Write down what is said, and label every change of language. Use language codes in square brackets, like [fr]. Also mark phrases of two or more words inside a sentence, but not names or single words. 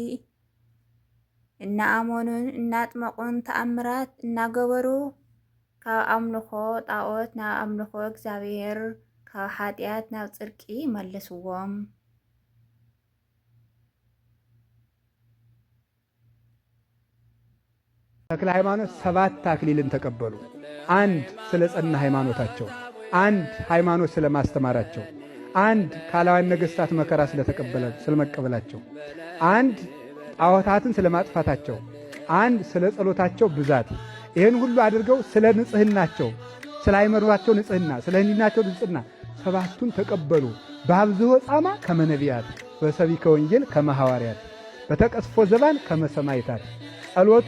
[ti] እናኣመኑን እናጥመቁን ተኣምራት እናገበሩ ካብ ኣምልኾ ጣዖት ናብ ኣምልኾ እግዚአብሔር ካብ ኃጢአት ናብ ጽድቂ መለስዎም። [am] ተክለ ሃይማኖት 7 አክሊልን ተቀበሉ። አንድ ስለ ጸና ሃይማኖታቸው፣ አንድ ሃይማኖት ስለ ማስተማራቸው፣ አንድ ካላዋን ነገስታት መከራ ስለመቀበላቸው፣ አንድ ጣዖታትን ስለ ማጥፋታቸው፣ አንድ ስለ ጸሎታቸው ብዛት፣ ይህን ሁሉ አድርገው ስለ ንጽህናቸው፣ ስለ ሃይማኖታቸው ንጽህና፣ ስለ ህሊናቸው ንጽህና 7ቱን ተቀበሉ። [gez] በአብዝሆ ጻማ ከመነቢያት በሰቢከ ወንጌል ከመሐዋርያት በተቀስፎ ዘባን ከመሰማይታት ጸሎቱ